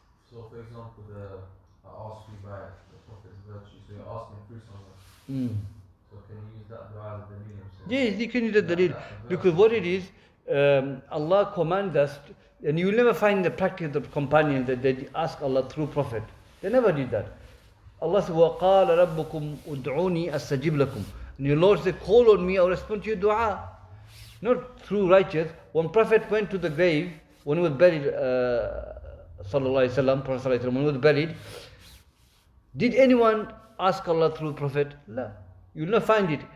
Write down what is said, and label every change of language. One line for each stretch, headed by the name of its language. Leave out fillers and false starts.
English: So, for example, I ask you by the Prophet's virtue, so you're asking through someone. So, can you use that dua as the medium? Yes, you can use the dalil. Because what it is, Allah commands us, and you will never find the practice of the companions that they ask Allah through Prophet. They never did that. Allah said,
Arabic: وَقَالَ رَبُّكُمْ أُدْعُونِي أَسْتَجِبْ لَكُمْ.
English: And your Lord said, call on me, I'll respond to your dua. Not through righteous. When Prophet went to the grave, when he was buried, Sallallahu Alaihi Wasallam, Prophet Sallallahu Alaihi Wasallam, when he was buried, did anyone ask Allah through Prophet? No. You will not find it.